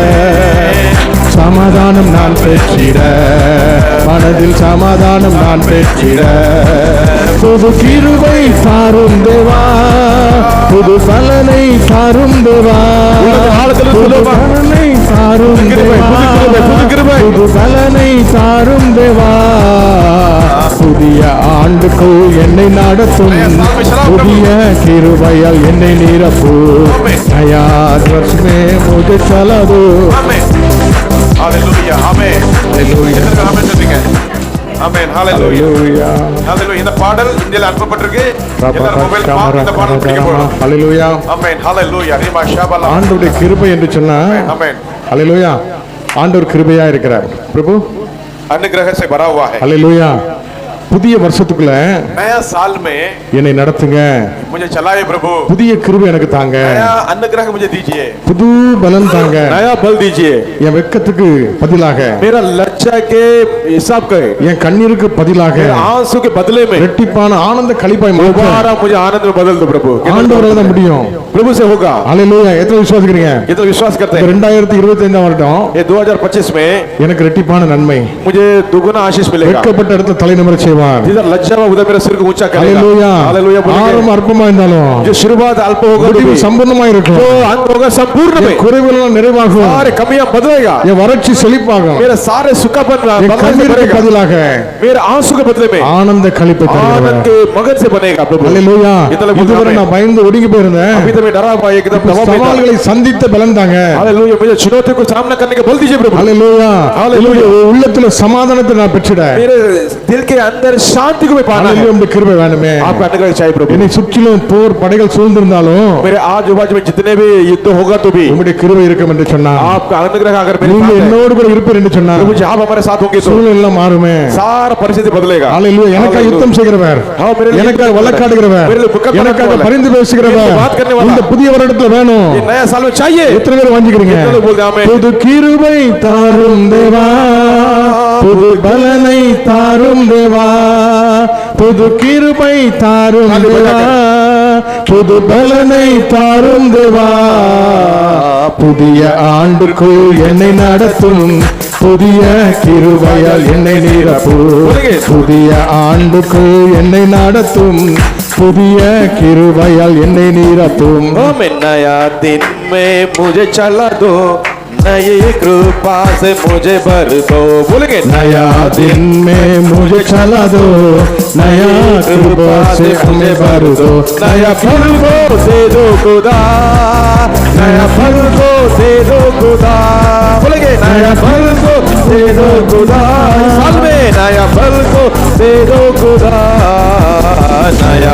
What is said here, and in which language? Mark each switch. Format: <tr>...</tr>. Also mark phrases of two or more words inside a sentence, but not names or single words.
<ta>சமாதானம் நான் பெற்றிட மனதில் சமாதானம் நான் பெற்றிட புது கிருபை சாரும் தேவா புது பலனை சாரும் தேவா புது பலனை சாரும் தேவா புது பலனை சாரும் தேவா புதிய ஆண்டுக்குள் என்னை நடத்தும் புதிய கிருபையால் என்னை நிரப்பு</ta> <hi>नया वर्ष में मुझे चला दो</hi> <ta>ஹalleluya ஆமென் Hallelujah. எத்தனை ஆமென் சொல்றீங்க ஆமென் ஹalleluya Hallelujah. ஹalleluya இந்த பாடல் இந்தியால அனுப்பப்பட்டிருக்கு எல்லாரும் மொபைல் பார்த்து இந்த பாடல் படிக்க போறோம் Hallelujah. ஆமென் ஹalleluya ரிமா ஷாபலா ஆண்டவருடைய கிருபை என்று சொன்னா ஆமென் Hallelujah. ஆண்டவர் கிருபையா இருக்கிறார் பிரபு</ta> <hi>अनुग्रह से भरा हुआ है</hi> <ta>Hallelujah. புதிய வருஷத்துக்குள்ள</ta> <hi>नया साल में</hi> <ta>என்னை நடத்துங்க</ta> <hi>मुझे चलाए प्रभु</hi> <ta>புதிய கிருபை எனக்கு தாங்க</ta> <hi>नया अनुग्रह मुझे दीजिए</hi> <ta>புது பலன் தாங்க</ta> <hi>नया बल दीजिए</hi> <ta>என் வெட்கத்துக்கு பதிலாக</ta> <hi>मेरा लज्जा के हिसाब के</hi> <ta>என் கண்ணீருக்கு பதிலாக</ta> <hi>मेरे आंसू के बदले में</hi> <ta>இரட்டிப்பான ஆனந்த களிப்பாய் மாற்ற</ta> <hi>दोबारा मुझे आनंद में बदल दो प्रभु</hi> <ta>ஆண்டவரால தான் முடியும்</ta> <hi>प्रभु से होगा</hi> <ta>ஹalleluya எத்தனை விசுவாசிக்கிறீங்க</ta> <hi>ये तो विश्वास करते</hi> <ta>இந்த</ta> <hi>हैं</hi> <ta>2025 வருடம்</ta> <hi>ये 2025 में</hi> <ta>எனக்கு இரட்டிப்பான நன்மை</ta> <hi>मुझे दुगुना आशीष मिलेगा</hi> <ta>வெட்கப்பட்ட இடத்துல தலை நிமிர செய்வார்</ta> <hi>जिधर लज्जा में उधर मेरा सिर को ऊंचा करेगा</hi> <ta>ஹalleluya</ta> <hi>हालेलुया</hi> <ta>ஆரம்ப அற்பமா இருந்தாலும்</ta> <hi>जो शुरुआत अल्प होगा तो</hi> <ta>முடிவு</ta> <hi>भी</hi> <ta>சம்பூர்ணமா இருக்கும்</ta> <hi>जो अंत होगा संपूर्ण में</hi> <ta>என் குறைவுகள் எல்லாம் நிறைவாகும்</ta> <hi>सारे कमियां बदलेगा</hi> <ta>என் வறட்சி செழிப்பாகும்</ta> <hi>मेरा सारे सुखापन</hi> <ta>என்</ta> <hi>बदलने से</hi> <ta>கண்ணீருக்கு</ta> <hi>बनेगा</hi> <ta>பதிலாக</ta> <hi>मेरे आंसू के बदले में</hi> <ta>ஆனந்த களிப்பை</ta> <hi>आनंद</hi> <ta>தருகிறவர்</ta> <hi>के मगन से बनेगा प्रभु</hi> <ta>ஹalleluya இதெல்லாம் बोलते இதுவரை</ta> <hi>हैं।</hi> <ta>நான் பயந்து ஒடுங்கி போயிருந்தேன்</ta> <hi>अभी तो मैं डरा हुआ एकदम</hi> <ta>இந்த</ta> <hi>दबाव में था।</hi> <ta>சவால்களை சந்தித்த பலன் தாங்க</ta> <hi>हालेलुया मुझे चुनौती को सामना करने का बल दीजिए प्रभु</hi> <ta>ஹalleluya ஹalleluya. உள்ளத்துல சமாதானத்தை நான் பெற்றிட</ta> <hi>मेरे दिल के अंदर शांति को मैं पाना है</hi> <ta>ஹalleluya உம்முடைய கிருபை வேணுமே</ta> <hi>आपका अनुग्रह चाहिए प्रभु</hi> <ta>என்னை சுற்றிலும் போர் படைகள் சூழ்ந்திருந்தாலும்</ta> <hi>मेरे आजू बाजू में जितने भी युद्ध होगा तो भी</hi> <ta>உம்முடைய கிருபை இருக்கும் என்று சொன்னார்</ta> <hi>आपका अनुग्रह अगर मेरे</hi> <ta>நீங்க</ta> <hi>साथ है</hi> <ta>என்னோடு கூட இருப்பீர் என்று சொன்னார்</ta> <hi>प्रभु जी आप हमारे साथ होंगे तो</hi> <ta>சூழ்நிலை எல்லாம் மாறுமே</ta> <hi>सारा परिस्थिति बदलेगा</hi> <ta>ஹalleluya எனக்காக Hallelujah. யுத்தம் செய்கிறவர்</ta> <hi>हाँ, मेरे लिए</hi> <ta>எனக்காக</ta> <hi>युद्ध</hi> <ta>வழக்காடுகிறவர்</ta> <hi>मेरे लिए मुकदमा</hi> <ta>எனக்காக</ta> <hi>करने वाला</hi> <ta>பரிந்து</ta> <hi>मेरे</hi> <ta>பேசுகிறவர்</ta> <hi>लिए बात करने वाला</hi> <ta>இந்த புதிய வருடத்துல வேணும்</ta> <hi>ये नया साल में चाहिए</hi> <ta>எத்தனை பேர் வாஞ்சிக்கிறீங்க எத்தனை பேர்</ta> <hi>बोलते हैं आमेन।</hi> <ta>புது கிருபை தாரும் தேவா புது பலனை தாரும் தேவா புது கிருபை தாரும் தேவா புது பலனை தாரும் தேவா புதிய ஆண்டுக்குள் என்னை நடத்தும் புதிய கிருபையால் என்னை நிரப்பும் புதிய ஆண்டுக்குள் என்னை நடத்தும் புதிய கிருபையால் என்னை நிரப்பும்</ta> <hi>हमें नया दिन में मुझे चला दो नई कृपा से मुझे भर दो बोलेंगे नया दिन में मुझे चला दो नया कृपा से हमें भर दो नया फल को दे दो खुदा नया फल को दे दो खुदा बोलेंगे नया फल को दे दो खुदा साल में नया फल को दे दो खुदा नया</hi>